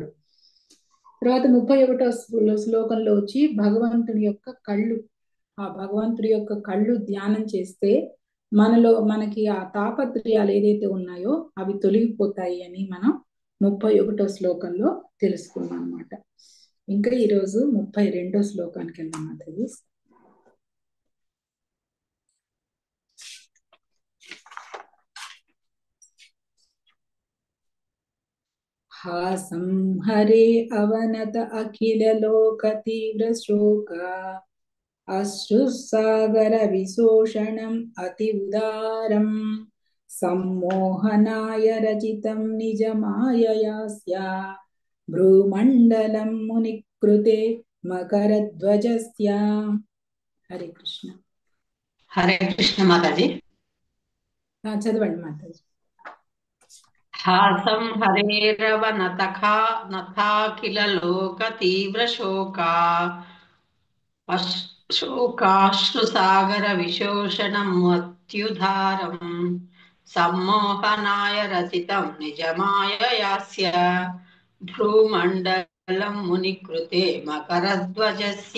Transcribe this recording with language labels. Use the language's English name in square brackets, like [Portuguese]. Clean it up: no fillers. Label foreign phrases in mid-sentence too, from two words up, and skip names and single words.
[Telugu] తర్వాత 31వ శ్లోకంలో వచ్చి భగవంతుడి యొక్క కళ్ళు ధ్యానం చేస్తే మనకి ఆ తాపత్రయాలు ఏదైతే ఉన్నాయో అవి తొలగిపోతాయి అని మనం 31వ శ్లోకంలో తెలుసుకున్నాం అన్నమాట. ఇంకా ఈరోజు 32వ శ్లోకానికి వెళ్దాం. [Sanskrit] అది हासं हरे अवनत अखिल लोक तीव्र शोक अश्रुसागर विशोषणम् अति उदारम् सम्मोहनाय रचितं निज मायया स्या भ्रूमण्डलं मुनिकृते మకరధ్వజస్య. హరే కృష్ణ. హరే కృష్ణ మాతాజీ. [Telugu] చదవండి మాతాజీ. [Sanskrit] హాసం హరేరవ నథాఖిల లోక తీవ్ర శోకాశ్రు సాగర విశోషణం అత్యుధారం సమ్మోహనాయ రచితం నిజమాయయాస్య భ్రూమండలం మునికృతే మకరధ్వజస్య.